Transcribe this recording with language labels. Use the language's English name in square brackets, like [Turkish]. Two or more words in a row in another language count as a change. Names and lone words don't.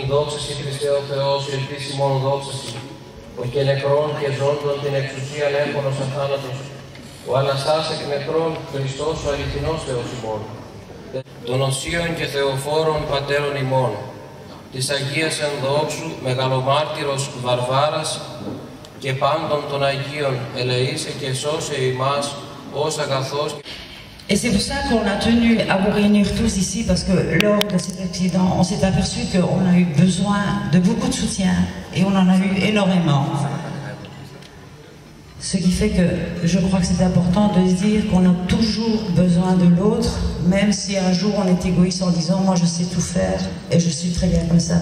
[Greek] Δόξα σοι Χριστέ ο Θεός, ελπίσιμον δόξα σοι, ο και νεκρών και ζώντων την εξουσίαν έχωνος αθάνατος, ο Αναστάς εκ νεκρών Χριστός ο αληθινός Θεός ημών, των οσίων και θεοφόρων πατέρων ημών, της Αγίας ενδόξου μεγαλομάρτυρος Βαρβάρας και πάντων των Αγίων ελεήσε και σώσε ημάς ως αγαθός. [French] Et c'est pour ça qu'on a tenu à vous réunir tous ici, parce que lors de cet accident, on s'est aperçu qu'on a eu besoin de beaucoup de soutien, et on en a eu énormément. Ce qui fait que je crois que c'est important de se dire qu'on a toujours besoin de l'autre, même si un jour on est égoïste en disant « moi je sais tout faire et je suis très bien comme ça ».